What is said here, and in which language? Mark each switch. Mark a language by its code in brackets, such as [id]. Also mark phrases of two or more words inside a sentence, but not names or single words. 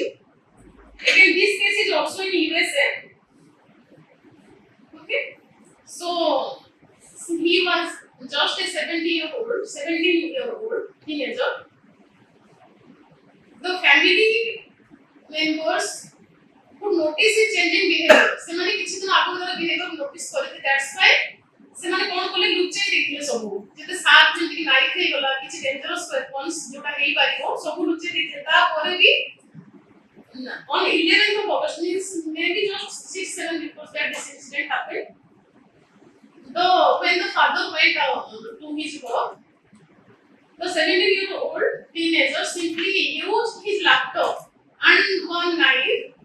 [en] Again, this case is also in USA. Okay, so he was just a 17-year-old teenager. The family members who notice his changing behavior, [or] ସେମାନେ କିଛି ଦିନ ଆଗରୁ ତାର [en] behavior notice [or] କରିଥିଲେ. [en] That's why [or] ସେମାନେ କଣ କଲେ ଲୁଚେଇ ଦେଇଥିଲେ ସବୁ. ଯେତେ ସାର୍ପ ଯେମିତି କି ନାଇଫ ହେଇଗଲା କିଛି [en] dangerous weapons [or] ଯୋଉଟା ହେଇପାରିବ ସବୁ ଲୁଚେଇ ଦେଇଥିଲେ. ତାପରେ ବି [en] on 11th of August, means maybe just 6-7 before that this incident happened. When the father went out to his work, the 17-year-old teenager simply used his laptop and one knife.